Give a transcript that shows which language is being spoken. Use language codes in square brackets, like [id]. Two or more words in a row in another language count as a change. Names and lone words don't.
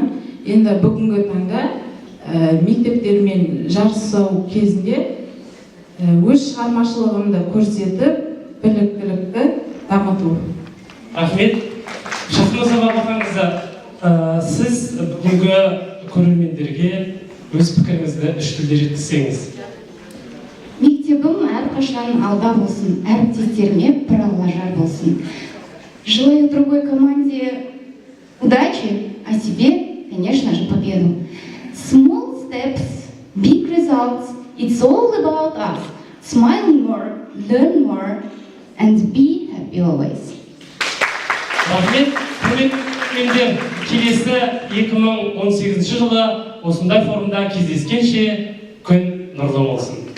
[kk] Енді бүгінгі таңда мектептермен жарысу кезінде өз шығармашылығымды көрсетіп, біліктілікті дамыту. Рахмет. Шахназа Бабақанқызы, сіз бүгінгі көрермендерге өз пікіріңізді үш тілде жеткізсеңіз. Мектебім әрқашан алда болсын, әріптестеріме бір алла жар болсын. [ru] Желаю другой команде удачи, а себе, конечно же, победу. [en] Small steps, big results. It's all about us. Smile more, learn more, and be happy always. [kk] Рахмет. Көрермендер, келесі 2018 жылы осындай форумда кездескенше күн нұрлы болсын.